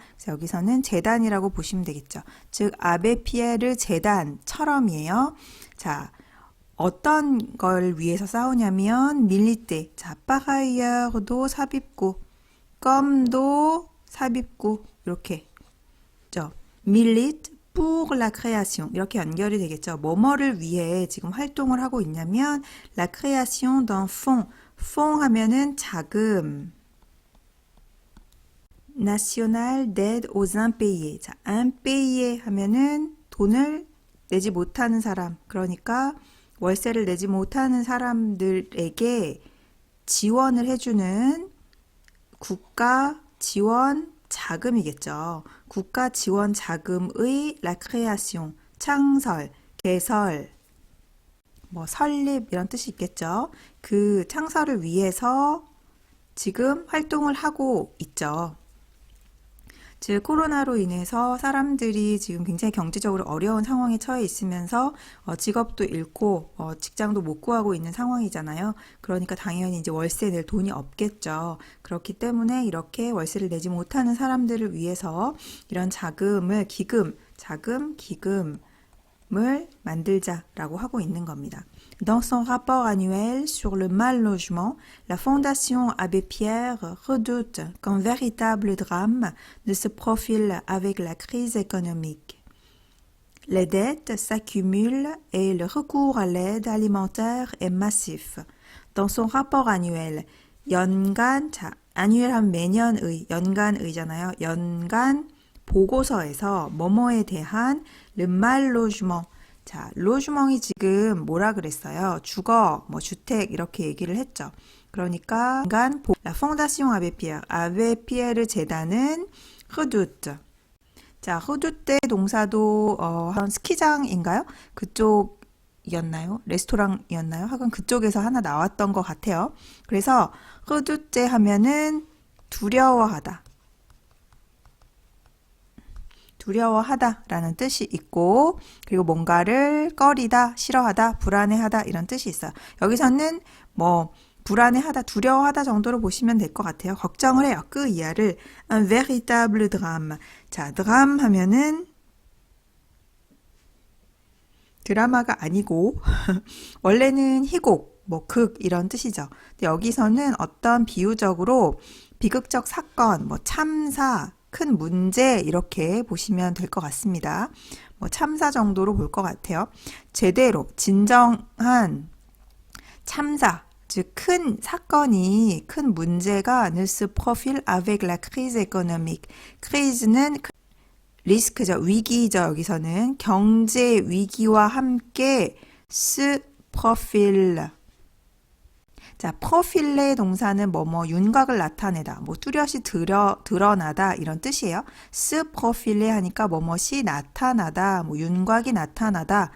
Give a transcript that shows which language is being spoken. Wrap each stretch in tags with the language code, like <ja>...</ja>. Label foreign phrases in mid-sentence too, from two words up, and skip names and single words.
<ko>그래서 여기서는 재단이라고 보시면 되겠죠. 즉 아베 피에르 재단처럼이에요. 자, 어떤 걸 위해서 싸우냐면 밀리테, 자, 파가이어도 삽입구, 껌도 삽입구 이렇게 밀리트</ko> <fr>pour la création</fr> <ko>이렇게 연결이 되겠죠. 뭐뭐를 위해 지금 활동을 하고 있냐면</ko> <fr>la création d'un fonds, fonds</fr> <ko>하면은 자금</ko> <fr>national d'aide aux impayés.</fr> <ko>자, impayés 하면은 돈을 내지 못하는 사람, 그러니까 월세를 내지 못하는 사람들에게 지원을 해주는 국가 지원 자금이겠죠. 국가 지원 자금의</ko> <fr>la création,</fr> <ko>창설, 개설, 뭐 설립 이런 뜻이 있겠죠. 그 창설을 위해서 지금 활동을 하고 있죠. 즉 코로나로 인해서 사람들이 지금 굉장히 경제적으로 어려운 상황에 처해 있으면서 직업도 잃고 직장도 못 구하고 있는 상황이잖아요. 그러니까 당연히 이제 월세 낼 돈이 없겠죠. 그렇기 때문에 이렇게 월세를 내지 못하는 사람들을 위해서 이런 자금을 기금을 만들자라고 하고 있는 겁니다.</ko> <fr>Dans son rapport annuel sur le mal logement, la Fondation Abbé Pierre redoute qu'un véritable drame ne se profile avec la crise économique. Les dettes s'accumulent et le recours à l'aide alimentaire est massif. Dans son rapport annuel,</fr> <ko>연간, 자, annuel 하면 매년의, 연간의잖아요. 연간 보고서에서 뭐뭐에 대한</ko> <fr>le mal logement,</fr> <ko>자, 로주멍이 지금 뭐라 그랬어요? 주거, 뭐 주택 이렇게 얘기를 했죠. 그러니까 La Fondation Abbé Pierre, 아베 피에르 재단은 Redoute. 자, Redoute 동사도 스키장인가요? 그쪽이었나요? 레스토랑이었나요? 하여간 그쪽에서 하나 나왔던 것 같아요. 그래서 Redoute 하면은 두려워하다. 두려워하다라는 뜻이 있고, 그리고 뭔가를 꺼리다, 싫어하다, 불안해하다 이런 뜻이 있어요. 여기서는 뭐 불안해하다, 두려워하다 정도로 보시면 될 것 같아요. 걱정을 해요. 그 이하를</ko> <fr>un véritable drame.</fr> <ko>자, 드람 하면은 드라마가 아니고 원래는 희곡, 뭐 극 이런 뜻이죠. 근데 여기서는 어떤 비유적으로 비극적 사건, 뭐 참사, 큰 문제 이렇게 보시면 될 것 같습니다. 뭐 참사 정도로 볼 것 같아요. 제대로 진정한 참사, 즉 큰 사건이 큰 문제가</ko> <fr>ne se profile avec la crise économique.</fr> <ko>crise는 리스크죠. 위기죠. 여기서는 경제 위기와 함께</ko> <fr>se profile.</fr> <ko>자, 프로필레 동사는 윤곽을 나타내다, 뚜렷이 드러나다 이런 뜻이에요.</ko> <fr>se profiler</fr> <ko>하니까 뭐뭐이 나타나다, 윤곽이 나타나다.</ko>